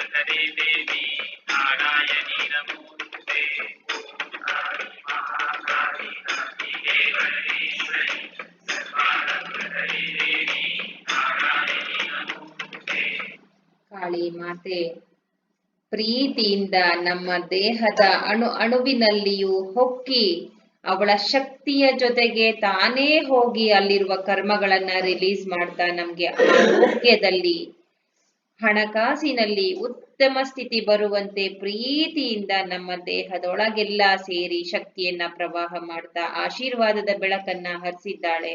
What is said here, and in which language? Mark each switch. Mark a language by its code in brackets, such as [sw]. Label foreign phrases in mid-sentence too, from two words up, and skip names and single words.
[sa] देवी नारायणी नमोस्तुते काली महाकाली काली हे परमेश्वरी सर्वानंदकरी देवी नारायणी नमोस्तुते [kn] ಕಾಳಿ ಮಾತೆ ಪ್ರೀತಿಯಿಂದ ನಮ್ಮ ದೇಹದ ಅಣುವಿನಲ್ಲಿಯೂ ಹೊಕ್ಕಿ ಅವಳ ಶಕ್ತಿಯ ಜೊತೆಗೆ ತಾನೇ ಹೋಗಿ ಅಲ್ಲಿರುವ ಕರ್ಮಗಳನ್ನ ರಿಲೀಸ್ ಮಾಡ್ತಾ ನಮ್ಗೆ ಆರೋಗ್ಯದಲ್ಲಿ ಹಣಕಾಸಿನಲ್ಲಿ ಉತ್ತಮ ಸ್ಥಿತಿ ಬರುವಂತೆ ಪ್ರೀತಿಯಿಂದ ನಮ್ಮ ದೇಹದೊಳಗೆಲ್ಲ ಸೇರಿ ಶಕ್ತಿಯನ್ನ ಪ್ರವಾಹ ಮಾಡ್ತಾ ಆಶೀರ್ವಾದದ ಬೆಳಕನ್ನ ಹರಿಸಿದ್ದಾಳೆ.